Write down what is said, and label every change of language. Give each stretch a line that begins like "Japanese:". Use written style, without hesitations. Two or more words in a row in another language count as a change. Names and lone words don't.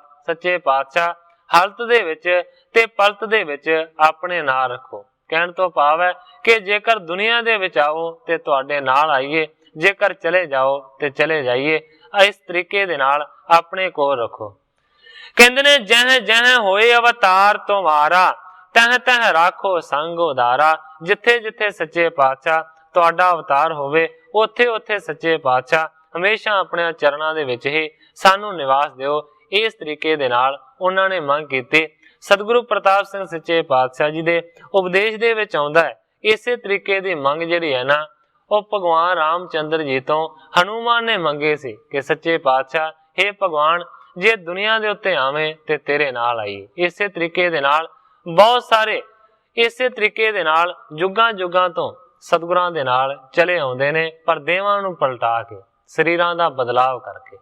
Punjabi: ਸੱਚੇ ਪਾਤਸ਼ਾਹ ਹਲਤ ਦੇ ਵਿੱਚ ਤੇ ਪਲਤ ਦੇ ਵਿੱਚ ਆਪਣੇ ਨਾਲ ਰੱਖੋ। ਕਹਿਣ ਤੋਂ ਭਾਵ ਹੈ ਕਿ ਜੇਕਰ ਦੁਨੀਆ ਦੇ ਵਿੱਚ ਆਓ ਤੇ ਤੁਹਾਡੇ ਨਾਲ ਆਈਏ, ਜੇਕਰ ਚਲੇ ਜਾਓ ਤੇ ਚਲੇ ਜਾਈਏ। ਇਸ ਤਰੀਕੇ ਦੇ ਨਾਲ ਆਪਣੇ ਕੋਲ ਰੱਖੋ। ਕਹਿੰਦੇ ਨੇ ਜਹ ਜਹ ਹੋਏ ਅਵਤਾਰ ਤੁਮ੍ਹਾਰਾ ਤਹ ਤਹ ਰਾਖੋ ਸੰਗ ਉਦਾਰਾ। ਜਿੱਥੇ ਜਿੱਥੇ ਸੱਚੇ ਪਾਤਸ਼ਾਹ ਤੁਹਾਡਾ ਅਵਤਾਰ ਹੋਵੇ ਉੱਥੇ ਉੱਥੇ ਸੱਚੇ ਪਾਤਸ਼ਾਹ ਹਮੇਸ਼ਾ ਆਪਣੇ ਚਰਨਾਂ ਦੇ ਵਿੱਚ ਹੀ ਸਾਨੂੰ ਨਿਵਾਸ ਦਿਓ। ਇਸ ਤਰੀਕੇ ਦੇ ਨਾਲ ਉਨ੍ਹਾਂ ਨੇ ਮੰਗ ਕੀਤੀ। ਸਤਿਗੁਰੂ ਪ੍ਰਤਾਪ ਸਿੰਘ ਸੱਚੇ ਪਾਤਸ਼ਾਹ ਜੀ ਦੇ ਉਪਦੇਸ਼ ਦੇ ਵਿੱਚ ਆਉਂਦਾ ਹੈ ਇਸੇ ਤਰੀਕੇ ਦੀ ਮੰਗ ਜਿਹੜੀ ਹੈ ਨਾ ਉਹ ਭਗਵਾਨ ਰਾਮਚੰਦਰ ਜੀ ਤੋਂ ਹਨੂਮਾਨ ਨੇ ਮੰਗੀ ਸੀ ਕਿ ਸੱਚੇ ਪਾਤਸ਼ਾਹ ਹੇ ਭਗਵਾਨ ਜੇ ਦੁਨੀਆ ਦੇ ਉੱਤੇ ਆਵੇਂ ਤੇ ਤੇਰੇ ਨਾਲ ਆਈਏ। ਇਸੇ ਤਰੀਕੇ ਦੇ ਨਾਲ ਬਹੁਤ ਸਾਰੇ ਇਸੇ ਤਰੀਕੇ ਦੇ ਨਾਲ ਜੁਗਾਂ ਜੁਗਾਂ ਤੋਂ ਸਤਿਗੁਰਾਂ ਦੇ ਨਾਲ ਚਲੇ ਆਉਂਦੇ ਨੇ ਪਰ ਦੇਹਾਂ ਨੂੰ ਪਲਟਾ ਕੇ ਸਰੀਰਾਂ ਦਾ ਬਦਲਾਵ ਕਰਕੇ।